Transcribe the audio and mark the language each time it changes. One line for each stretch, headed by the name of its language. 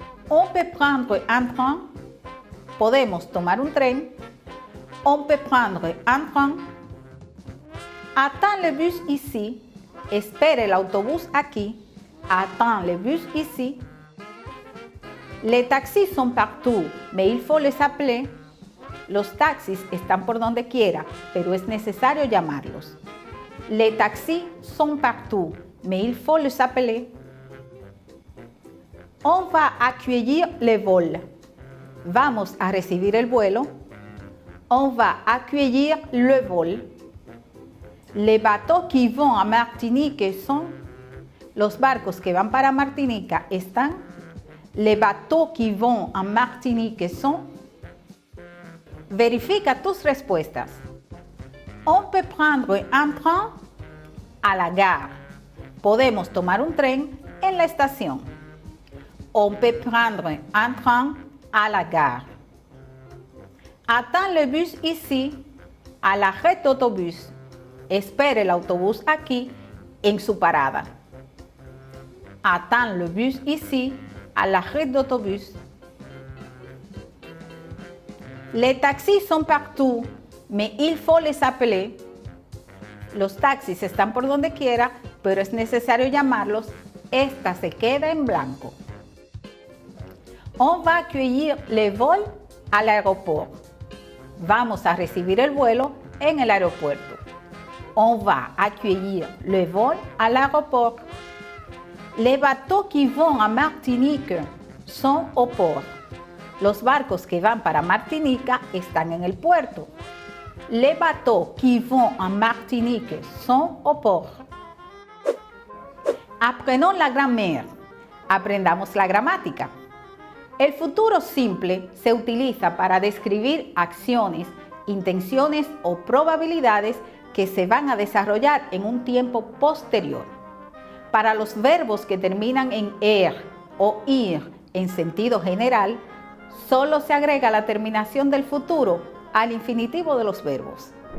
French: On peut prendre un train.
Spanish: Podemos tomar un tren.
French: On peut prendre un train. Attends le bus ici.
Spanish: Espere el autobús aquí.
French: Attends le bus ici. Les taxis sont partout, mais il faut les appeler.
Spanish: Los taxis están por donde quiera, pero es necesario llamarlos.
French: Les taxis sont partout, mais il faut les appeler. On va accueillir le vol.
Spanish: Vamos a recibir el vuelo.
French: On va accueillir le vol. Les bateaux qui vont à Martinique sont.
Spanish: Los barcos que van para Martinica están.
French: Les bateaux qui vont à Martinique sont.
Spanish: Verifica tus respuestas.
French: On peut prendre un train à la gare.
Spanish: Podemos tomar un tren en la estación.
French: On peut prendre un train à la gare. Attends le bus ici, à l'arrêt d'autobus.
Spanish: Espere el autobús aquí, en su parada.
French: Attends le bus ici, à l'arrêt d'autobus. Les taxis sont partout, mais il faut les appeler.
Spanish: Los taxis están por donde quiera, pero es necesario llamarlos, esta se queda en blanco.
French: On va accueillir le vol à l'aéroport.
Spanish: Vamos a recibir el vuelo en el aeropuerto.
French: On va accueillir le vol à l'aéroport. Les bateaux qui vont à Martinique sont au port.
Spanish: Los barcos que van para Martinica están en el puerto.
French: Les bateaux qui vont à Martinique sont au port. Apprenons la grammaire.
Spanish: Aprendamos la gramática. El futuro simple se utiliza para describir acciones, intenciones o probabilidades que se van a desarrollar en un tiempo posterior. Para los verbos que terminan en er o ir en sentido general, solo se agrega la terminación del futuro al infinitivo de los verbos.